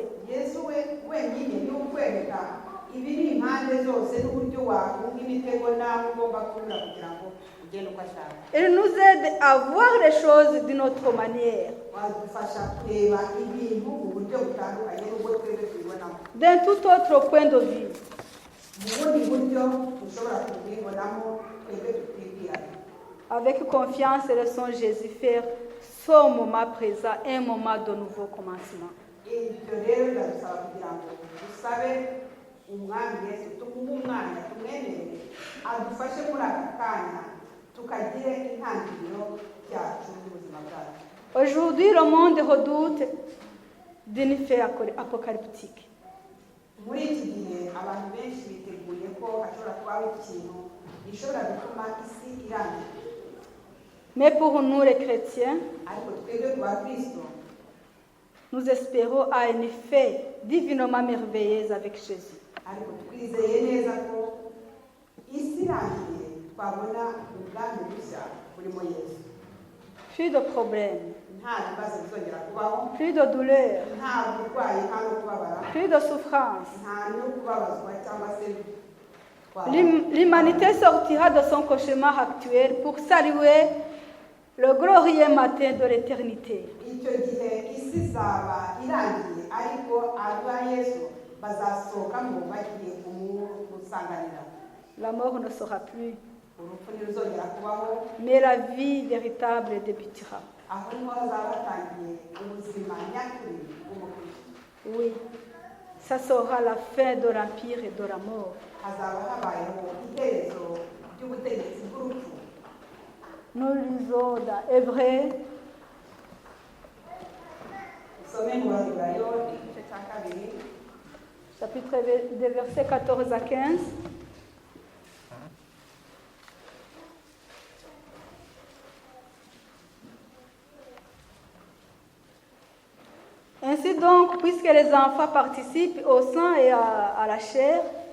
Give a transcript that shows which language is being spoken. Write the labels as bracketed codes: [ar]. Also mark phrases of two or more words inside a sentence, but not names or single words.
[rw] yesu wenyine niwe ukwereka ibiri impande zose n'uburyo wakunga imitego nawe ugomba kunyura kugira ngo ugende uko ashaka. [fr] Il nous aide à voir les choses d'une autre manière, [rw] wadufasha kureba ibintu mu buryo butandukanye n'ubwo twebwe tubibonamo, [fr] d'un tout autre point de vue. [rw] mu bundi buryo dushobora kubibonamo twebwe tutibwiranye. [fr] Avec confiance, laissons Jésus faire ce moment présent, un moment de nouveau commencement. [rw] ibyo rero biradusaba kugira ngo dusabe umwami yesu tumuhe umwanya tumwemerere adufashe muri aka kanya tukagire intangiriro yacu y'ubuzima bwacu. [fr] Aujourd'hui, le monde redoute d'une fin apocalyptique. [rw] muri iki gihe abantu benshi biteguye ko hashobora kubaho ikintu gishobora gutuma isi irangira. [fr] Mais pour nous les chrétiens, [rw] ariko twebwe ku bakristo [fr] nous espérons à une fin divinement merveilleuse avec Jésus. [rw] ariko twizeye neza ko isi irangiye twabona ubwami bushya burimo yesu. [fr] Plus de problèmes, [rw] nta bibazo bizongera kubaho, [fr] plus de douleurs, [rw] nta burwayi, nta no kubabara, [fr] plus de souffrance. [rw] nta no kubabazwa cyangwa se [fr] L'humanité sortira de son cauchemar actuel pour saluer le glorieux matin de l'éternité. [rw] icyo gihe isi izaba irangiye ariko aba yesu bazasohokamo bagiye kumusanganira. [fr] La mort ne sera plus, [rw] urupfu ntiruzongera kubaho, [fr] mais la vie véritable débutera. [rw] aho niho hazaba hatangiye ubuzima nyakuri bw'umukristo. [fr] Oui, ça sera la fin de l'empire et de la mort. [rw] hazaba habayeho iherezo ry'ubutegetsi bw'urupfu. [fr] Nous lisons dans Hébreux, [rw] usome mu baheburayo igice cya kabiri [fr] chapitre des versets 14 à 15. Ainsi donc, puisque les enfants participent au sang et à la chair, il